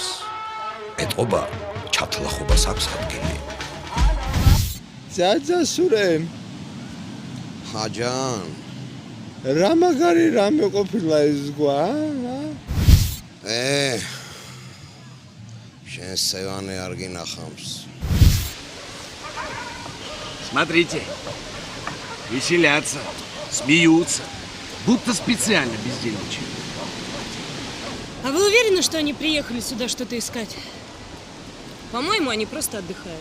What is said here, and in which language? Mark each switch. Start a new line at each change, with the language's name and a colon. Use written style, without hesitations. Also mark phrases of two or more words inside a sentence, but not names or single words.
Georgian: ეტყობა ჩათლახობას აქვს ადგილი. ძაძა სურემ. ჰაჯან. რა მაგარი რამე ყოფილა ეს გვა? შენ სევანე არ გინახავს.
Russian: Смотрите, веселятся, смеются, будто специально бездельничают. А вы уверены, что они приехали сюда что-то искать? По-моему, они просто отдыхают.